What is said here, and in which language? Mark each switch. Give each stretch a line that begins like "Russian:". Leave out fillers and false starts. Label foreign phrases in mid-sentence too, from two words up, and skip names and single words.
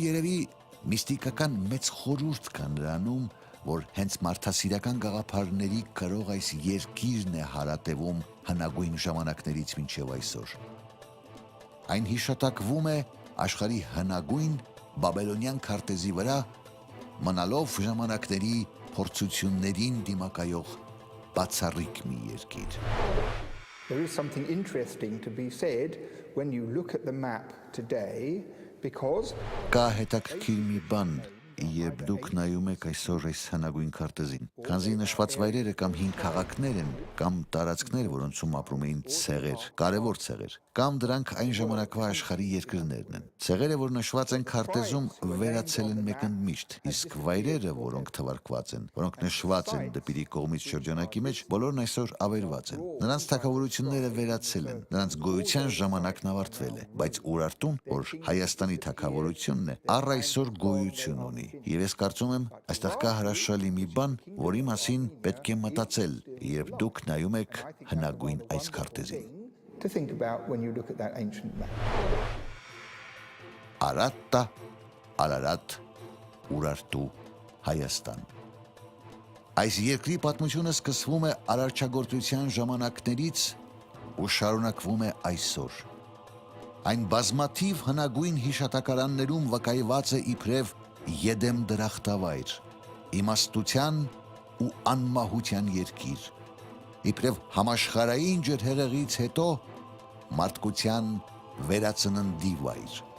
Armenian: երևի միստիկական մեծ խորհուրդ կա նրանում, որ հենց մարդասիրական գաղափարների կրող այս երկիրն է հարատևում հնագույն ժամանակներից մինչև այսօր։ Այն հիշատակվում է աշխարհի հնագույն բաբելոնյան քարտեզի վրա, մնալով ժամանակների փորձություններին դիմակայող բացառիկ մի երկիր։
English: There is something interesting to be said when you look at the map today, because
Armenian: Կա հետաքրքիր մի բան, երբ դուք նայում եք այսօր այս հնագույն քարտեզին, քանզի նշված վայրերը կամ հին քաղաքներ են, կամ տարածքներ, որոնցում ապրում էին ցեղեր, կարևոր ցեղեր, կամ դրանք այն ժամանակվա աշխարհի երկրներն են։ Ցեղերը, որ նշված են քարտեզում, վերացել են մեկընդմիշտ, իսկ վայրերը, որոնք թվարկված են, որոնք նշված են դեպի կողմից շրջանակի մեջ, բոլորն այսօր ավերված են։ Նրանց թագավորությունները վերացել են, նրանց գոյության ժամանակն ավարտվել է, բայց Ուրարտուն, որ Հայաստանի թագավորությունն է, առ այսօր գոյություն ունի։ Եվ ես կարծում եմ, այստեղ կա հրաշալի մի բան, որի մասին պետք է մտածել, երբ դուք նայում եք հնագույն այս քարտեզին։
English: to think about when you look at that ancient map.
Armenian: Արատտա, Արարատ, Ուրարտու, Հայաստան։ Այս երկրի պատմությունը սկսվում է արարչագործության ժամանակներից ու շարունակվում է այսօր։ Այն բազմաթիվ հնագույն հիշատակարաններում վկայված է իբրև Եդեմ դրախտավայր, իմաստության ու անմահության երկիր, իբրև համաշխարհային ջրհեղեղից հետո մարդկության վերածննդի վայր։